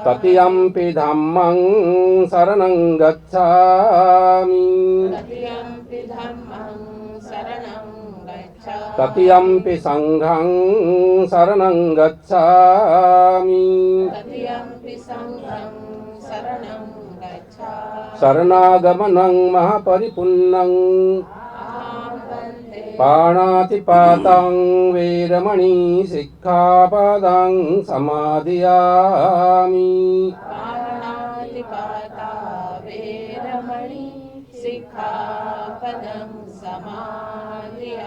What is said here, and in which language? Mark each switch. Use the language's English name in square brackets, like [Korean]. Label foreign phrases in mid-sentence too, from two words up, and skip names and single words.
[Pali] तृतीयंपि धम्मं शरणं गच्छामि तृतीयंपि धम्मं शरणं गच्छामि तृतीयंपि संघं शरणं गच्छामि तृतीयंपि संघं शरणं गच्छामि शरणागमनं महापरिपुन्नं अहं वन्दे पाणातिपातं वेरमणि सिक्खापदं समादियामि पाणातिपाता वेरमणि सिक्खापदं समादियामि